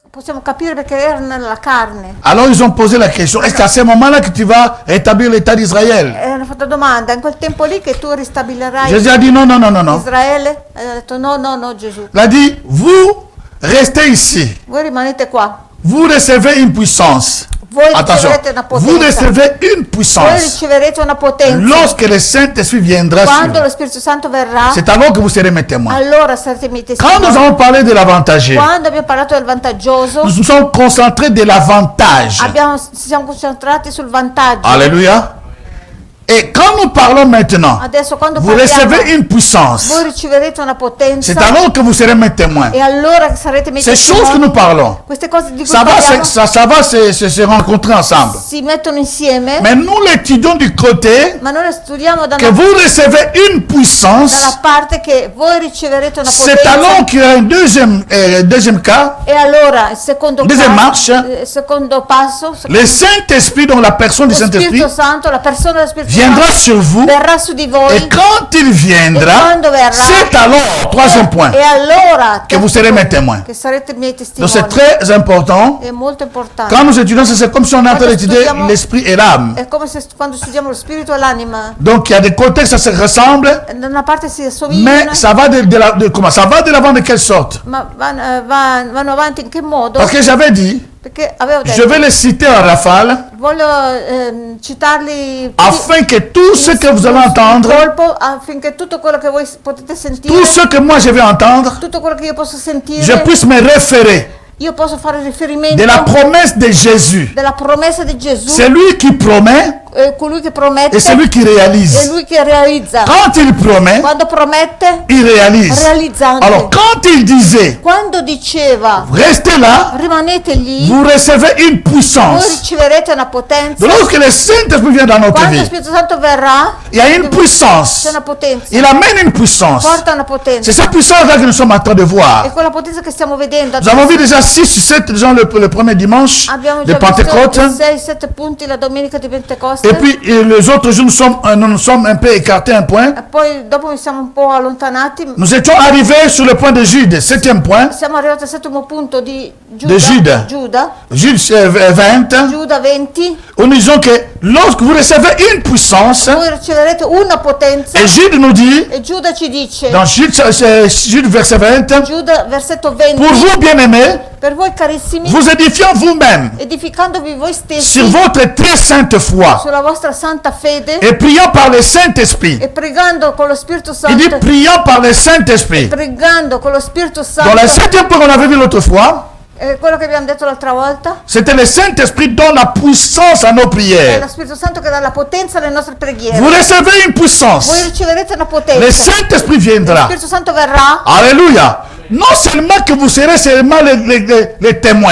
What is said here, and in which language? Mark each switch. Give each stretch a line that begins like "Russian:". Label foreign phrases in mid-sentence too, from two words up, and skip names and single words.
Italian: possiamo capire perché erano nella carne.
French: Alors ils ont posé la question, est-ce qu'à ce moment-là que tu vas rétablir l'État d'Israël?
Italian: E hanno fatto domanda, in quel tempo lì che tu ristabilirai
French: Jésus a dit non, non, non, non, non.
Italian: Israele? E ha detto no, no, no Gesù.
French: Il a dit, vous restez ici.
Italian: Voi rimanete qua.
French: Vous recevez une puissance.
Italian: Voi
French: Attention,
Italian: riceverete una
French: vous
Italian: potenza.
French: recevez une
Italian: Voi
French: puissance.
Italian: riceverete una potenza.
French: Lorsque le Saint-Esprit viendra sur
Italian: Quando
French: vous,
Italian: lo Spirito Santo verrà,
French: c'est alors que vous serez mes témoins.
Italian: allora sarete miei
French: Quand
Italian: testimoni.
French: nous avons parlé de l'avantagé,
Italian: Quando abbiamo parlato del vantaggioso,
French: nous nous sommes concentrés de l'avantage.
Italian: ci siamo concentrati sul vantaggio.
French: Alléluia. Et quand nous parlons maintenant,
Italian: Adesso quando
French: vous
Italian: parliamo,
French: recevez une puissance.
Italian: voi riceverete una potenza.
French: C'est alors que vous serez mes témoins.
Italian: E allora sarete miei
French: Ces choses que
Italian: testimoni.
French: nous parlons,
Italian: Queste cose di cui
French: ça va,
Italian: parliamo
French: ça va se rencontrer ensemble.
Italian: si mettono insieme,
French: Mais nous l'étudions du côté
Italian: ma noi le studiamo da
French: que
Italian: una,
French: vous recevez une puissance.
Italian: dalla parte che voi riceverete una
French: C'est
Italian: potenza.
French: alors qu'il y a un deuxième cas,
Italian: E allora il secondo
French: Deuxième
Italian: passo,
French: marche.
Italian: il secondo passo,
French: le Saint-Esprit, donc la personne du
Italian: lo
French: Saint-Esprit,
Italian: Spirito Santo, la persona dello Spirito
French: viendra
Italian: Santo
French: sur vous.
Italian: verrà su di voi.
French: Et quand il
Italian: E
French: viendra,
Italian: quando verrà,
French: c'est alors, troisième point,
Italian: e allora
French: que vous serez mes témoins.
Italian: che sarete miei
French: Donc
Italian: testimoni.
French: c'est très important.
Italian: È molto importante.
French: Quand nous étudions, c'est comme si on est en train
Italian: Quando
French: d'étudier
Italian: studiamo-
French: l'esprit et l'âme.
Italian: È come se quando studiamo lo spirito e l'anima,
French: Donc il y a des côtés, ça se ressemble,
Italian: da una parte si
French: mais
Italian: assomigliano,
French: ça va comment ça va de l'avant de quelle sorte?
Italian: ma vanno avanti in che modo?
French: Parce que j'avais dit,
Italian: Perché avevo
French: je
Italian: detto,
French: vais les citer en rafale,
Italian: voglio citarli
French: afin que tout ce que vous allez
Italian: in
French: entendre,
Italian: colpo affinché tutto quello che voi potete sentire,
French: tout ce que moi je vais entendre,
Italian: tutto quello che io posso sentire,
French: je puisse me référer
Italian: io posso fare riferimento
French: de la promesse de Jésus.
Italian: della promessa di Gesù,
French: C'est lui qui promet
Italian: colui che promette
French: et c'est lui qui
Italian: e
French: réalise.
Italian: lui che realizza.
French: Quand il promet,
Italian: Quando promette,
French: il réalise.
Italian: realizza anche.
French: Alors quand il disait,
Italian: Quando diceva
French: restez là,
Italian: rimanete lì,
French: vous recevez une
Italian: voi
French: puissance.
Italian: riceverete una potenza.
French: Donc lorsque le Saint-Esprit vient dans notre
Italian: Quando lo
French: vie,
Italian: Spirito Santo verrà,
French: il y a une
Italian: c'è
French: puissance.
Italian: una potenza,
French: Il amène une puissance.
Italian: porta una
French: C'est
Italian: potenza.
French: cette puissance-là que nous sommes en train de voir.
Italian: E quella potenza che stiamo vedendo
French: Nous avons vu déjà 6 ou 7 gens le premier dimanche
Italian: abbiamo
French: de
Italian: già
French: Pentecôte.
Italian: visto 6-7 punti la domenica di Pentecoste.
French: Et puis les autres jours, nous sommes un peu écartés un point.
Italian: E poi dopo mi siamo un po' allontanati.
French: Nous étions arrivés sur le point de Jude, 7e point.
Italian: Siamo arrivati al settimo punto di De Giuda. Giuda.
French: Jude 20,
Italian: Giuda 20.
French: où nous disons que lorsque vous recevez une puissance,
Italian: Voi riceverete una potenza.
French: et Jude nous dit,
Italian: E Giuda ci dice,
French: dans Jude verset 20,
Italian: Giuda versetto 20,
French: pour vous bien-aimés,
Italian: per voi carissimi,
French: vous édifiant vous-même
Italian: edificandovi voi stessi
French: sur votre très sainte foi
Italian: sulla vostra santa fede
French: et priant par le Saint-Esprit.
Italian: e pregando con lo Spirito
French: Il dit
Italian: Santo,
French: priant par le Saint-Esprit.
Italian: pregando con lo Spirito
French: Dans la
Italian: Santo,
French: 7e point qu'on avait vu l'autre fois,
Italian: quello che abbiamo detto l'altra volta,
French: c'était le Saint-Esprit donne la puissance à nos
Italian: è
French: prières.
Italian: lo Spirito Santo che dà la potenza alle nostre preghiere.
French: Vous recevez une puissance.
Italian: Voi riceverete una
French: Le
Italian: potenza,
French: Saint-Esprit
Italian: lo
French: viendra.
Italian: Spirito Santo verrà,
French: Alléluia. Non seulement que vous serez seulement les témoins.